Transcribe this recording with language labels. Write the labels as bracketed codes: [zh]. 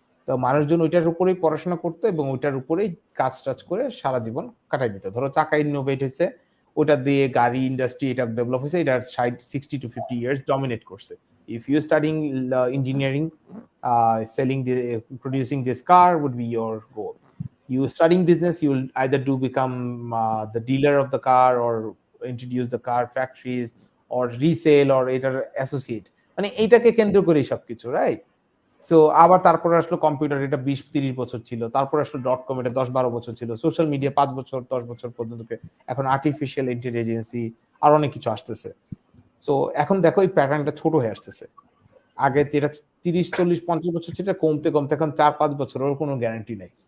[bn] তো মানুষজন ওইটার উপরেই পড়াশোনা করতো এবং ওইটার উপরেই কাজ টাজ করে সারা জীবন কাটাই দিত। ধরো চাকা ইনোভেট হয়েছে, ওটা দিয়ে গাড়ি ইন্ডাস্ট্রি এটা ডেভেলপ হয়েছে, এটা 60 to 50 ইয়ার্স ডমিনেট করছে। [en] If you studying engineering, selling producing this car would be your goal. You studying business, you will either do become the dealer of the car or introduce the car factories or resale or এটার associate, [bn] মানে এইটাকে কেন্দ্র করে সবকিছু, [en] Right? [bn] So আবার তারপর আসলো computer, এটা 20-30 বছর ছিল, তারপর আসলো .com, এটা 10-12 বছর ছিল, সোশ্যাল মিডিয়া 5 বছর 10 বছর পর্যন্ত, এখন আর্টিফিশিয়াল ইন্টেলিজেন্সি আর অনেক কিছু আসতেছে। সো এখন দেখো এই প্যাটার্নটা ছোট হয়ে আসতেছে। আগে যেটা 30-40-50 বছর ছিল, কমতে কমতে এখন 4-5 বছরের কোনো গ্যারান্টি নেই।